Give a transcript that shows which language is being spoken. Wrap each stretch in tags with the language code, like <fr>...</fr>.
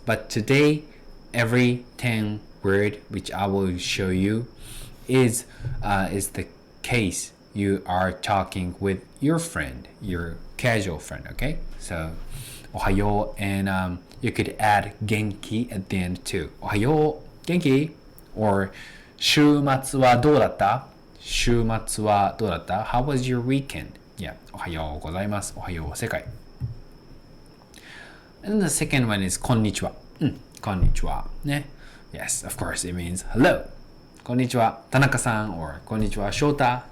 <en>But today, every 10 word which I will show you is the case you are talking with your friend, your casual friend, okay? So ohayo, and you could add genki at the end too.</en> <ja>Ohayo, genki, or 週末はどうだった? 週末はどうだった?</ja> <en>How was your weekend?</en> <ja>Yeah, おはようございます。おはよう世界。</ja> <en>And the second one is こんにちは。</en> <ja>こんにちは。ね。</ja> <en>Yes, of course it means hello.</en> <ja>こんにちは、田中さん or こんにちは、翔太。</ja>